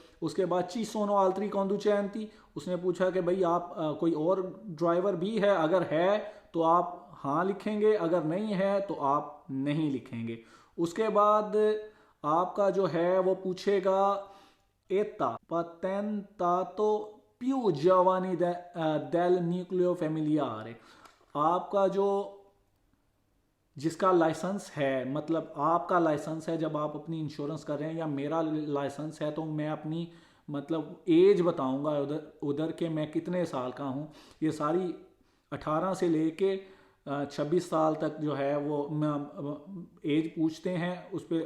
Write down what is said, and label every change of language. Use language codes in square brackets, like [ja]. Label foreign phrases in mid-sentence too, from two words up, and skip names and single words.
[hi] उसके बाद [it] ci sono altri conducenti, [hi] उसने पूछा कि भाई आप कोई और ड्राइवर भी है? अगर है तो आप हाँ लिखेंगे, अगर नहीं है तो आप नहीं लिखेंगे। उसके बाद आपका जो है वो पूछेगा [it] età patentato più giovani del nucleo familiare, [hi] आपका जो जिसका लाइसेंस है, मतलब आपका लाइसेंस है जब आप अपनी इंश्योरेंस कर रहे हैं, या मेरा लाइसेंस है तो मैं अपनी मतलब एज बताऊंगा उधर उधर के मैं कितने साल का हूँ। ये सारी 18 से लेके 26 साल तक जो है वो एज पूछते हैं उस पर।